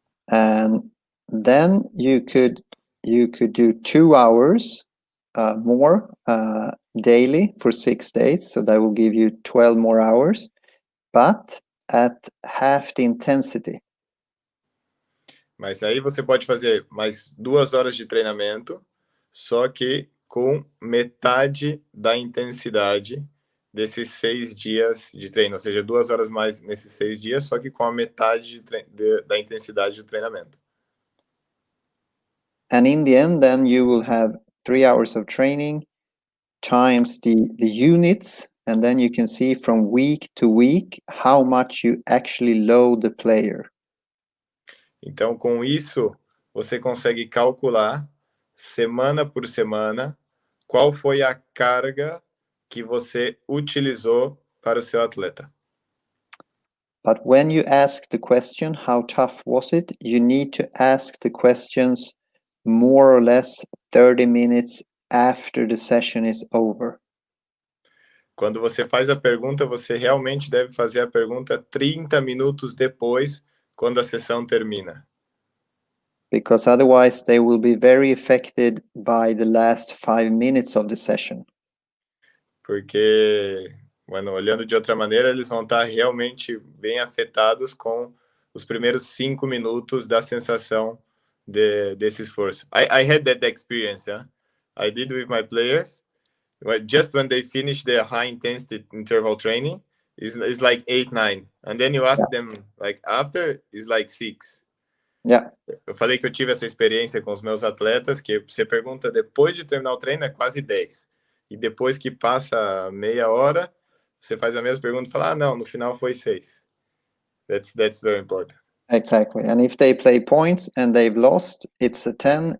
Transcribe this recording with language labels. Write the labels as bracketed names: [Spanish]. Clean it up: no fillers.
[English] And then you could do 2 hours more daily for 6 days. So that will give you 12 more hours, but at half the intensity. [Portuguese] Mas aí você pode fazer mais 2 horas de treinamento, só que com metade da intensidade desses 6 dias de treino, ou seja, 2 horas mais nesses 6 dias, só que com a metade da intensidade do treinamento. [English] And in the end, then you will have 3 hours of training times the units, and then you can see from week to week how much you actually load the player. [Portuguese] Então, com isso, você consegue calcular, semana por semana, qual foi a carga que você utilizou para o seu atleta. [English] But when you ask the question, how tough was it, you need to ask the questions more or less 30 minutes after the session is over. [Portuguese] Quando você faz a pergunta, você realmente deve fazer a pergunta 30 minutos depois, quando a sessão termina. [English] Because otherwise they will be very affected by the last 5 minutes of the session. [Portuguese] Porque, bueno, olhando de outra maneira, eles vão estar realmente bem afetados com os primeiros 5 minutos da sensação desse esforço. [English] I had that experience, yeah? I did with my players. Just when they finish their high intensity interval training, it's like 8, 9. And then you ask them, like, after, it's like 6. Yeah. [Portuguese] Eu falei que eu tive essa experiência com os meus atletas, que você pergunta depois de terminar o treino, é quase 10. E depois que passa meia hora, você faz a mesma pergunta e fala, não, no final foi 6. [English] That's very important. Exactly. And if they play points and they've lost, it's a 10.